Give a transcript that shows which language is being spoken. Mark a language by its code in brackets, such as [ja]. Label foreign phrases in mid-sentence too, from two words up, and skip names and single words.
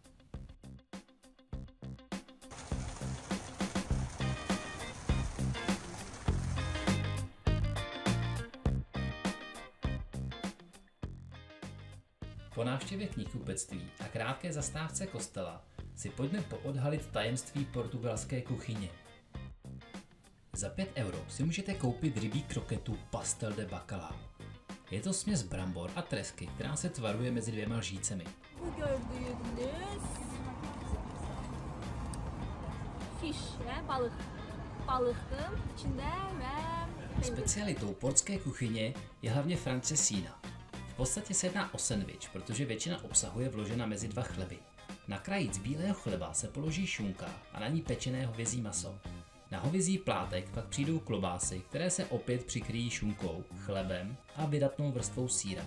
[cs] Po návštěvě knihkupectví a krátké zastávce kostela si pojďme poodhalit tajemství portugalské kuchyně. Za 5 € si můžete koupit rybí kroketu pastel de bacalhau. Je to směs brambor a tresky, která se tvaruje mezi dvěma lžícemi. [tr] Bu gördüğünüz fish, balık. Balıktır içinde ve [cs] Specialitou portské kuchyně je hlavně francesína. V podstatě se jedná o sendvič, protože většina obsahuje vložena mezi dva chleby. Na krajíc bílého chleba se položí šunka a na ní pečené hovězí maso. Na hovězí plátek pak přijdou klobásy, které se opět přikryjí šunkou, chlebem a vydatnou vrstvou sýra.